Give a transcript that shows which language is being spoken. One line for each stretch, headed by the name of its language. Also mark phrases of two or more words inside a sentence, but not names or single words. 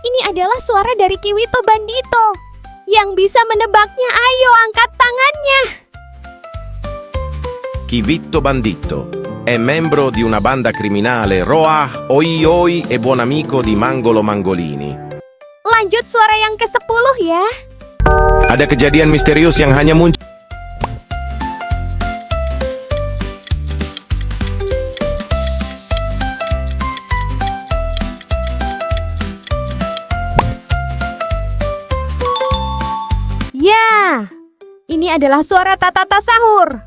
Indonesian: adalah suara dari Kiwito Bandito. Yang bisa menebaknya, ayo angkat tangannya.
Italian: Kiwito Bandito è membro di una banda criminale Roah, Oi Oi e buon amico di Mangolo Mangolini.
Indonesian: Lanjut suara yang ke-10 ya. Ada kejadian misterius yang hanya muncul. Ya, ini adalah suara tatata sahur.